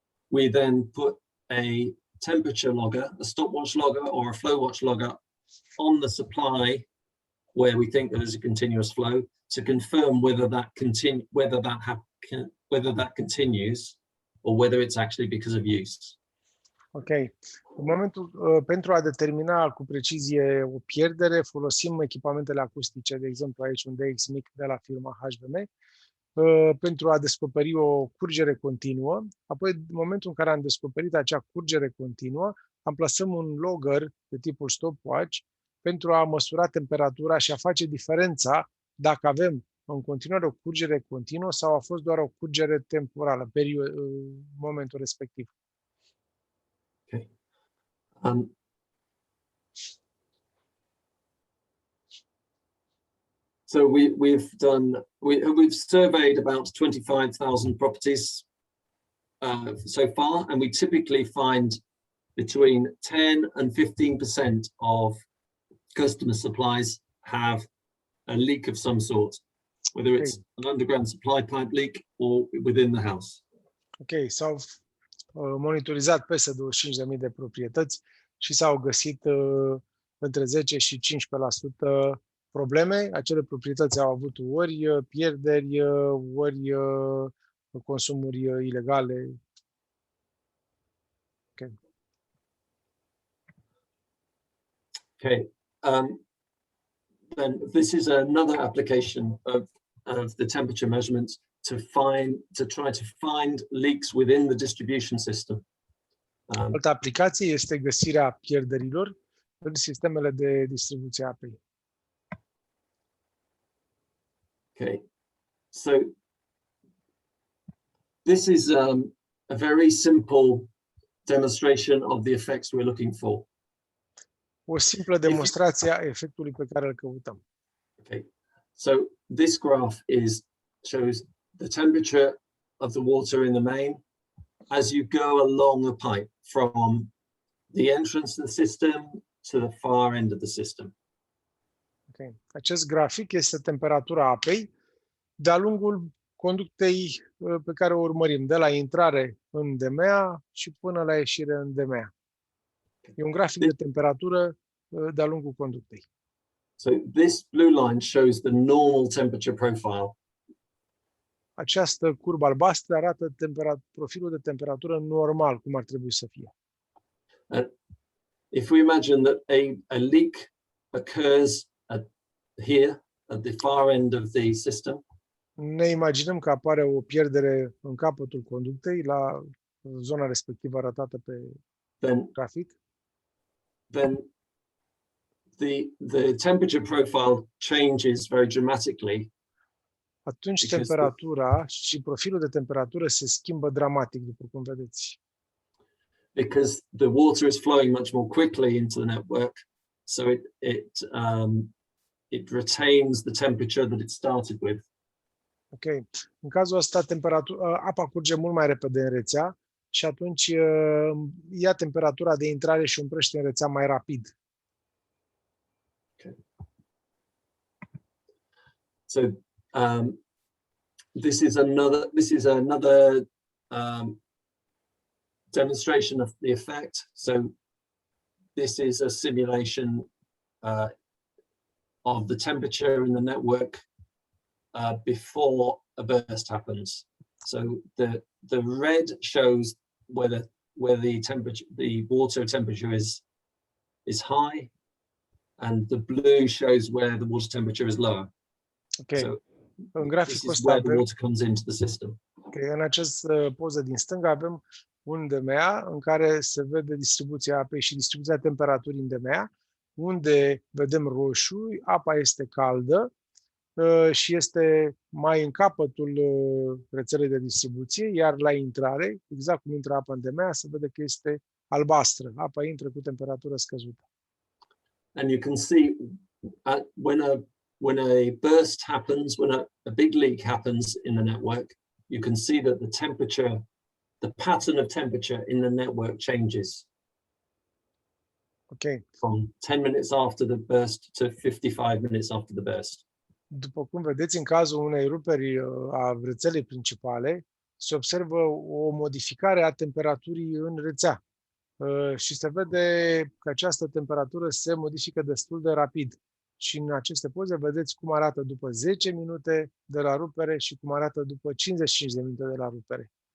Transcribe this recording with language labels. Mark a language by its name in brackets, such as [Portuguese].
[English] we then put a temperature logger, a stopwatch logger or a flow watch logger on the supply where we think there is a continuous flow to confirm whether that continues or whether it's actually because of use. Ok. [Romanian] În momentul, pentru a determina cu precizie o pierdere, folosim echipamentele acustice, de exemplu aici un DX mic de la firma HWM, pentru a descoperi o curgere continuă. Apoi, în momentul în care am descoperit acea curgere continuă, amplasăm un logger de tipul Stop.watch pentru a măsura temperatura și a face diferența dacă avem în continuare o curgere continuă sau a fost doar o curgere temporală, momentul respectiv. Okay. [English] So we've surveyed about 25,000 properties so far, and we typically find between 10 and 15% of customer supplies have a leak of some sort, whether it's an underground supply pipe leak or within the house. [Romanian] Ok, s-au monitorizat peste 25.000 de proprietăți și s-au găsit între 10 și 15% probleme. Acele proprietăți au avut ori pierderi, ori consumuri ilegale. Okay. Okay. [English] Then this is another application of the temperature measurements to try to find leaks within the distribution system. [Romanian] Altă aplicație este găsirea pierderilor în sistemele de distribuție a apei. [English] Okay, so this is a very simple demonstration of the effects we're looking for. [Romanian] O simplă demonstrație a efectului pe care îl căutăm. [English] Okay, so this graph shows the temperature of the water in the main as you go along the pipe from the entrance to the system to the far end of the system. Okay. [Romanian] Acest grafic este temperatura apei de-a lungul conductei pe care o urmărim, de la intrare în DMA și până la ieșire în DMA. E un grafic de temperatură de-a lungul conductei. [English] So this blue line shows the normal temperature profile. [Romanian] Această curbă albastră arată profilul de temperatură normal, cum ar trebui să fie. [English] If we imagine that a leak occurs here at the far end of the system, [Romanian] ne imaginăm că apare o pierdere în capătul conductei, la zona respectivă arătată pe grafic. [English] Then the temperature profile changes very dramatically. [Romanian] Atunci temperatura și profilul de temperatură se schimbă dramatic, după cum vedeți. [English] Because the water is flowing much more quickly into the network, so it retains the temperature that it started with. Ok. [Romanian] În cazul ăsta, apa curge mult mai repede în rețea și atunci ia temperatura de intrare și o împrăște în rețea mai rapid. Okay. [English] So this is another demonstration of the effect. So this is a simulation of the temperature in the network before a burst happens. So the red shows where the water temperature is high, and the blue shows where the water temperature is lower. Okay. So [Romanian] în graficul [English] this is [Romanian] ăsta [English] where the water comes into the system. Okay. [Romanian] În această poză din stânga avem un DMA în care se vede distribuția apei și distribuția temperaturii în DMA, unde vedem roșu, apa este caldă și este mai în capătul rețelei de distribuție, iar la intrare, exact cum intră apa în DMA, se vede că este albastră. Apa intră cu temperatură scăzută. [English] And you can see when a burst happens, when a big leak happens in the network, you can see that the pattern of temperature in the network changes. Okay. From 10 minutes after the burst to 55 minutes after the burst. [Romanian] După cum vedeți, în cazul unei ruperi a rețelei principale, se observă o modificare a temperaturii în rețea și se vede că această temperatură se modifică destul de rapid. Și în aceste poze vedeți cum arată după 10 minute de la rupere și cum arată după 55 de minute de la rupere.